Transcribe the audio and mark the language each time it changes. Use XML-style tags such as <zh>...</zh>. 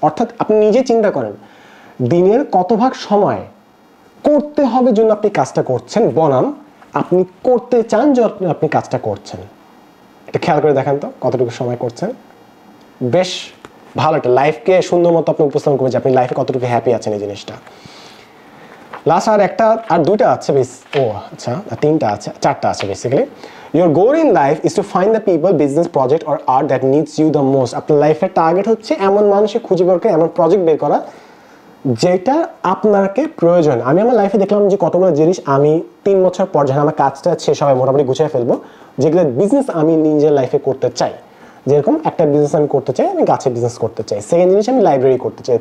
<bn>অর্থাৎ আপনি নিজে চিন্তা করেন দিনের কত ভাগ সময় করতে হবে জন্য আপনি কাজটা করছেন বনাম আপনি করতে চান যে আপনি কাজটা করছেন। এটা খেয়াল করে দেখেন তো কতটুকু সময় করছেন। বেশ ভালো একটা লাইফকে সুন্দর মতো আপনি উপস্থাপন করবেন যে আপনি লাইফে কতটুকু হ্যাপি আছেন এই জিনিসটা। লাস্ট আর দুইটা আছে বেশ, ও আচ্ছা তিনটা আছে, চারটা আছে basically.</bn> <en>Your goal in life is to find the people, business, project or art that needs you the most.</en> <bn>আপনার লাইফের টার্গেট হচ্ছে এমন মানুষের খুঁজে বের করা, এমন প্রজেক্ট বের করা যেটা আপনাকে প্রয়োজন। আমি আমার লাইফে দেখলাম যে কতগুলো জিনিস আমি 3 বছর পর যখন আমার কাজটা শেষ হবে মোটামুটি গুছিয়ে ফেলবো, যেগুলো বিজনেস আমি নিজের লাইফে করতে চাই। যেরকম একটা বিজনেস আমি করতে চাই, আমি গাছের বিজনেস করতে চাই। সেকেন্ড জিনিস আমি লাইব্রেরি করতে চাই।</bn>